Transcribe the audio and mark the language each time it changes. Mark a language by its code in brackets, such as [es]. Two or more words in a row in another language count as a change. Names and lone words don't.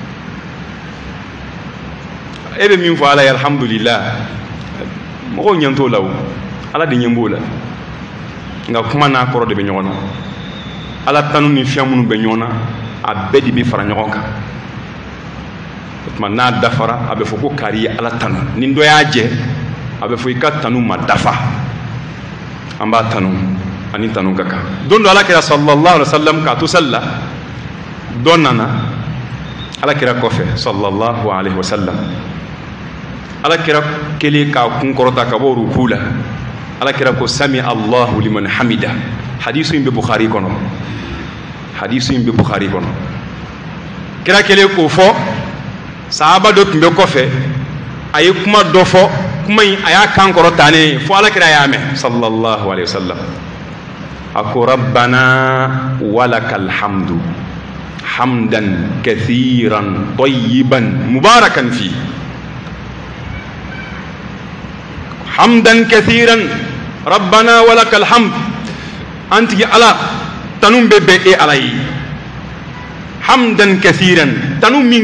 [bm] e bɛ min fɔ ala ye alhamdulillah mɔgɔw ɲɛ t'o la o ala de ɲɛ b'o la nka kuma n'a kɔrɔ de bɛ ɲɔgɔn na ala tanu ni fɛn minnu bɛ ɲɔgɔn na a bɛɛ de bɛ fara ɲɔgɔn kan o tuma n'a dafara a bɛ fɔ ko kari ye ala tanu ni dɔ y'a jɛ a bɛ fɔ i ka tanu ma dafa an b'a tanu ani tanu ka kan don dɔ ala kira [ar] صلى الله عليه وسلم [bm] k'a to sali la dɔ nana ala kira kɔfɛ [ar] صلى الله عليه وسلم [bm] ala kira kelen k'a kun kɔrɔta ka bɔ ruku la ala kira ko [ar] سمع الله لمن [bm] hamida hadisu in bɛ bukhari kɔnɔ hadisu in bɛ bukhari kɔnɔ kira kelen k'o fɔ sahaba dɔ tun bɛ kɔfɛ a ye kuma dɔ fɔ kuma in a y'a kan kɔrɔta ne fo ala kira y'a mɛn [ar] صلى الله عليه وسلم [bm] a ko [ar] ربنا ولك الحمد حمدا كثيرا طيبا مباركا في حمدا كثيرا ربنا ولك الحمد [bm] an tigi ala tanu bɛ bɛn e ala ye [ar] حمدا كثيرا [bm] tanu min